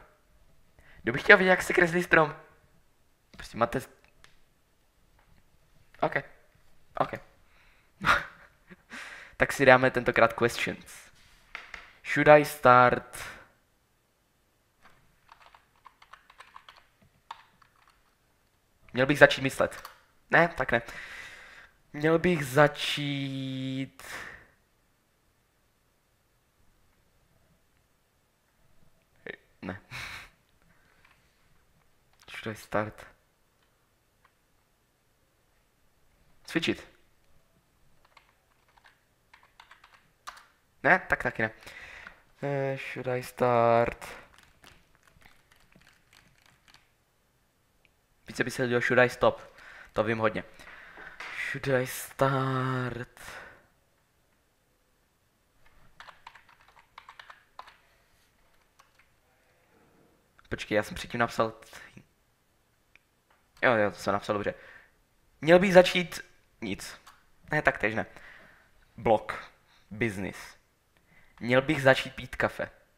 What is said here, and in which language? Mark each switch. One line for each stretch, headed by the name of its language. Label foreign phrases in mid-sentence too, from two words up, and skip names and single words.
Czech: Kdo by chtěl vidět, jak se kreslí strom? Prostě máte... OK. OK. Tak si dáme tentokrát questions.
English: Should I start...
Czech: Měl bych začít myslet. Ne, tak ne. Měl bych začít... Ne.
English: Should I start?
Czech: Cvičit. Ne, tak taky ne.
English: Should I start?
Czech: Více by se dělal
English: should I stop.
Czech: To vím hodně.
English: Should I start?
Czech: Počkej, já jsem předtím napsal... Jo, to jsem napsal dobře. Měl bych začít... Nic. Ne, tak tež ne. Blog. Business. Měl bych začít pít kafe.